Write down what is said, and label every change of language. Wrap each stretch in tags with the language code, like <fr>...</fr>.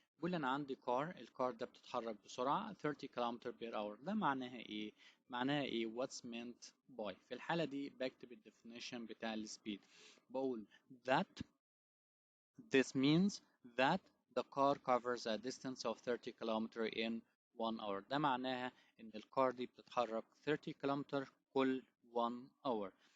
<ar>بيقول لي انا عندي الكار ده بتتحرك بسرعة 30 km per hour. ده معناها ايه؟ معناها ايه</ar> <en>what's meant by؟</en> <ar>في الحالة دي بكتب الديفينيشن بتاع السبيد، بقول</ar> <en>that this means that the car covers a distance of 30 km in 1 hour.</en> <ar>ده معناها إن الكار دي بتتحرك 30 km كل 1 hour.</ar>